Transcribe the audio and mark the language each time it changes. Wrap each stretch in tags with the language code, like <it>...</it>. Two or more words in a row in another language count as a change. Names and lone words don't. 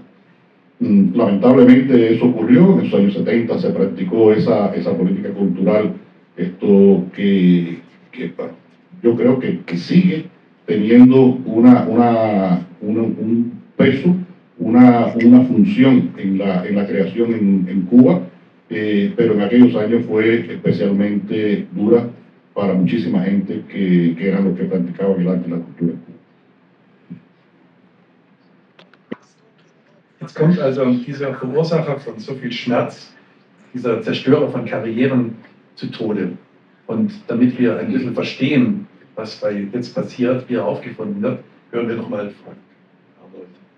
<es>Lamentablemente eso ocurrió, en los años 70 se practicó esa política cultural, esto que bueno, yo creo que sigue teniendo un peso, una función en la creación en Cuba, pero en aquellos años fue especialmente dura para muchísima gente que eran los que practicaban el arte y la cultura en Cuba.</es> <de>Jetzt kommt also dieser Verursacher von so viel Schmerz, dieser Zerstörer von Karrieren zu Tode. Und damit wir ein bisschen verstehen, was jetzt passiert, wie er aufgefunden wird, hören wir nochmal Frank Arnold.</de>